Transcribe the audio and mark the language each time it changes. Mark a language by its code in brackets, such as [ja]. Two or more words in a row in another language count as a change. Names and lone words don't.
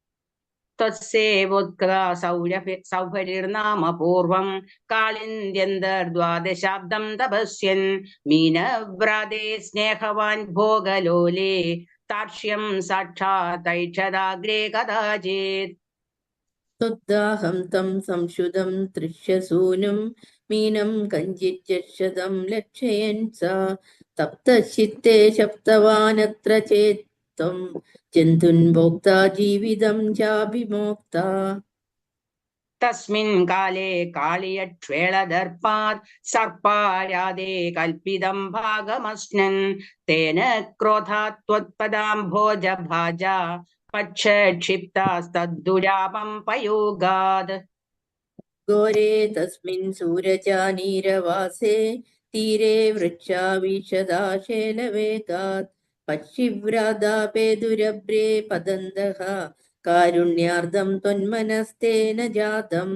[sa] സൗഭരിർനാമ പൂർവം കാളിന്ദ്യന്തർദ്വാദശാബ്ദം തപസ്യൻ മീനവ്രാതേ സ്നേഹവാൻ ഭോഗലോലേ താക്ഷ്യം സാക്ഷാത്തൈക്ഷദാഗ്രേ കഥാചേത് त्वद्दाहं तं संशुदं तृष्यसूनुं मीनं कञ्चिच्चर्षदं लक्षयन् सा तप्तचित्ते शप्तवानत्र चेत् त्वं जन्तुन् भोक्ता जीवितं चाभिमोक्ता തസ്മിൻ കാലേ കാളിയക്ഷേളദർപ്പാത് സർപ്പാരാധേ കൽപ്പിതം ഭാഗമസ്നൻ തേന ക്രോധാത് ത്വത്പദാംഭോജഭാജ പക്ഷക്ഷിപ്താസ്തദ്ദുരാപം പയോഗാത്. ഘോരേ തസ്മിन् സൂരജാനീരവാസേ തീരെ വൃക്ഷാവിശദാശേലവേഗാत् പക്ഷിവ്രാതാപേ ദുരഭ്രേ പതന്തഃ കാരുണ്യാർദ്ധം ത്വന്മനസ്തേന ജാതം.